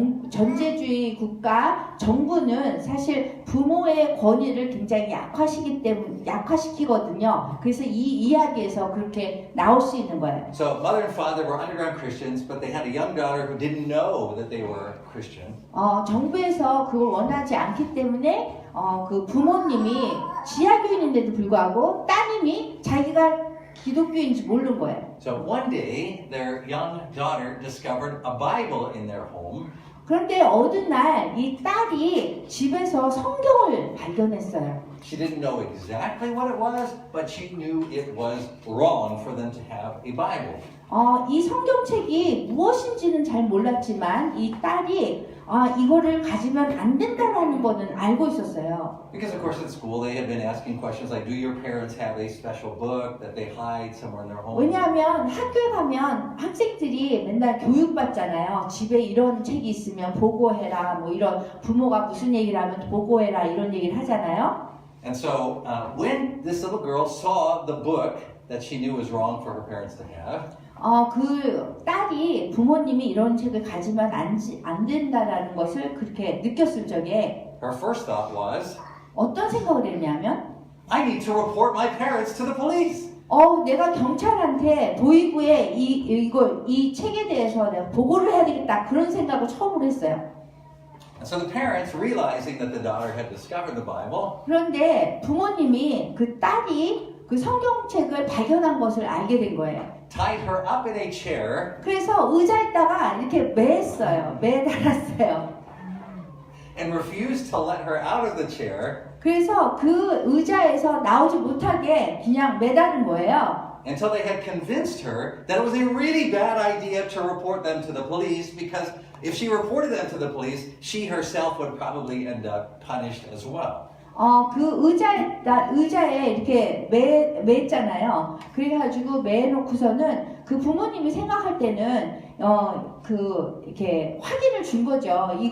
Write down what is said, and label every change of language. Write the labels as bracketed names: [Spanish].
[Korean] 전제주의 국가 정부는 사실 부모의 권위를 굉장히 약화시키거든요. 그래서 이 이야기에서 그렇게 나올 수 있는 거예요. [English] So mother and father were underground Christians, but they had a young daughter who didn't know that they were Christian. [Korean] 정부에서 그걸 원하지 않기 때문에 그 부모님이 지하교인인데도 불구하고 따님이 자기가 기독교인지 모르는 거예요. [English] So one day, their young daughter discovered a Bible in their home. [Korean] 그런데 어느 날 이 딸이 집에서 성경을 발견했어요. [English] She didn't know exactly what it was, but she knew it was wrong for them to have a Bible. [Korean] 이 성경책이 무엇인지는 잘 몰랐지만 이 딸이 이거를 가지면 안 된다라는 거는 알고 있었어요. [English] Because of course at school they had been asking questions like, do your parents have a special book that they hide somewhere in their home? [Korean] 왜냐하면 학교에 가면 학생들이 맨날 교육받잖아요. 집에 이런 책이 있으면 보고해라. 뭐 이런 부모가 무슨 얘기를 하면 보고해라. 이런 얘기를 하잖아요. [English] And so when this little girl saw the book that she knew was wrong for her parents to have, [Korean] 그 딸이 부모님이 이런 책을 가지면 안 된다라는 것을 그렇게 느꼈을 적에 [English] her first thought was, [Korean] 어떤 생각을 했냐면 [English] I need to report my parents to the police. [Korean] 내가 경찰한테 보이부에 이 책에 대해서 내가 보고를 해야 되겠다 그런 생각을 처음으로 했어요. [English] And so the parents, realizing that the daughter had discovered the Bible, [Korean] 그런데 부모님이 그 딸이 그 성경책을 발견한 것을 알게 된 거예요. [English] tied her up in a chair [Korean] 그래서 의자에다가 이렇게 매달았어요. [English] and refused to let her out of the chair [Korean] 그래서 그 의자에서 나오지 못하게 그냥 매달은 거예요. [English] until they had convinced her that it was a really bad idea to report them to the police, because if she reported them to the police, she herself would probably end up punished as well. [Korean] 그 의자에 이렇게 매했잖아요. 그래가지고 매놓고서는 그 부모님이 생각할 때는 이렇게 확인을 준 거죠.